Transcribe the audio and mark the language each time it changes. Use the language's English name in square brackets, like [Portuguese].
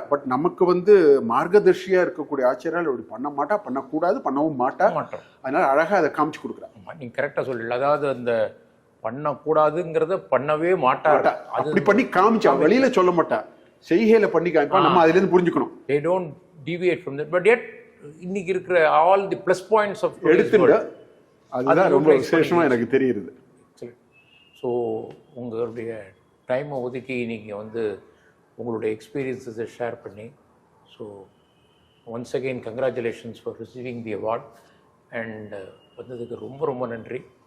[Tamil] But நமக்கு மார்கதர்ஷியா இருக்கக்கூடிய ஆச்சரியால் அப்படி பண்ண மாட்டா, பண்ணக்கூடாது, பண்ணவும் மாட்டோம். அதனால அழகா அதை காமிச்சு கொடுக்குறா. நீங்க கரெக்டா சொல்லல. அதாவது அந்த பண்ணக்கூடாதுங்கிறத பண்ணவே மாட்டா, அப்படி பண்ணி காமிச்சா, வெளியில சொல்ல மாட்டா, செய்கையில பண்ணி காமிப்பா. நம்ம அதுல இருந்து புரிஞ்சுக்கணும். [English] They don't deviate from that, but yet [Tamil] இன்னைக்கு இருக்கிற [English] all the plus points of [Tamil] எடுத்துட்டு அதுதான் ரொம்ப விசேஷமாக எனக்கு தெரியுது. ஸோ உங்களுடைய டைமை ஒதுக்கி நீங்கள் வந்து உங்களுடைய எக்ஸ்பீரியன்ஸஸை ஷேர் பண்ணி, so [English] once again congratulations for receiving the award [Tamil] and வந்ததுக்கு ரொம்ப ரொம்ப நன்றி.